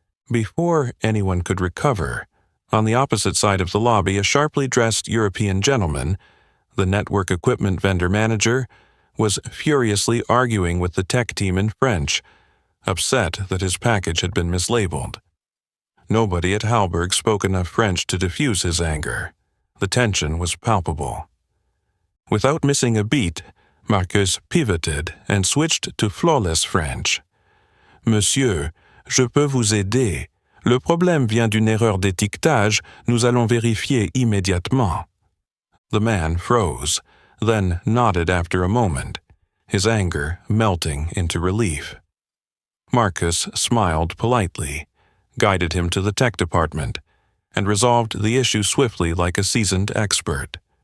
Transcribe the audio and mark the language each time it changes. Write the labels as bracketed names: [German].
[English] Before anyone could recover, on the opposite side of the lobby, a sharply dressed European gentleman, the network equipment vendor manager, was furiously arguing with the tech team in French, upset that his package had been mislabeled. Nobody at Halberg spoke enough French to diffuse his anger. The tension was palpable. Without missing a beat, Marcus pivoted and switched to flawless French. [French] "Monsieur, je peux vous aider. Le problème vient d'une erreur d'étiquetage. Nous allons vérifier immédiatement." [English] The man froze, then nodded after a moment, his anger melting into relief. Marcus smiled politely, guided him to the tech department, and resolved the issue swiftly like a seasoned expert.